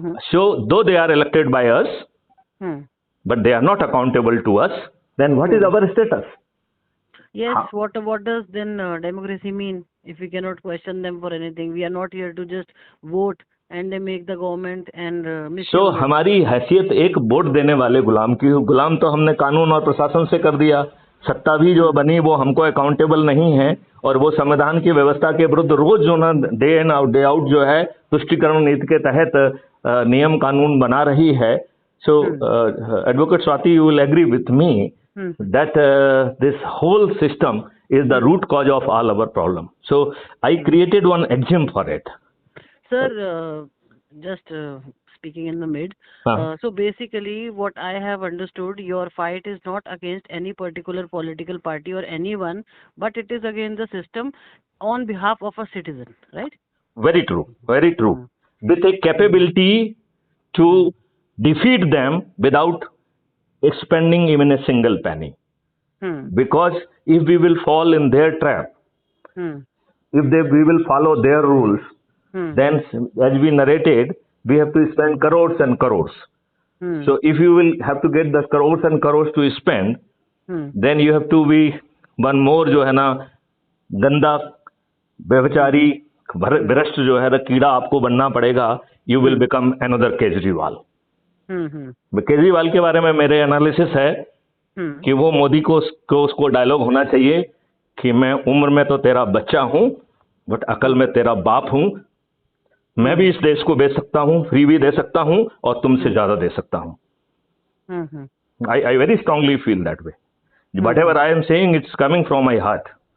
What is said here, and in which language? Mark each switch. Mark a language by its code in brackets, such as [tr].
[en] So though they are elected by us, but they are not accountable to us, then what is our status? Yes, what does then democracy mean if we cannot question them for anything? We are not here to just vote and they make the government and [hi] so हमारी हैसियत एक vote देने वाले गुलाम की, गुलाम तो हमने कानून और प्रशासन से कर दिया. सत्ता भी जो बनी वो हमको अकाउंटेबल नहीं है, और वो संविधान की व्यवस्था के विरुद्ध रोज जो ना [en] day in day out [hi] जो है तुष्टिकरण नीति के तहत नियम कानून बना रही है. [en] So Advocate Swati, you will agree with me that this whole system is the root cause of all our problem. So I created one axiom for it. Sir, just speaking in the mid. So basically what I have understood, your fight is not against any particular political party or anyone, but it is against the system on behalf of a citizen, right? Very true. Very true. With a capability to defeat them without expending even a single penny. Because if we will fall in their trap, if we will follow their rules, then as we narrated, we have to spend crores and crores. So if you will have to get the crores and crores to spend, then you have to be one more [hi] जो है ना गंदा व्यभिचारी भ्रष्ट जो है कीड़ा आपको बनना पड़ेगा. [en] You will become another Kejriwal. [hi] Kejriwal के बारे में मेरे एनालिसिस है कि वो मोदी को उसको डायलॉग होना चाहिए कि मैं उम्र में तो तेरा बच्चा हूं बट अकल में तेरा बाप हूं. मैं भी इस देश को बेच सकता हूं, फ्री भी दे सकता हूं और तुमसे ज्यादा दे सकता हूं. [en] I very strongly feel that way. Whatever I am saying, it's coming from my heart.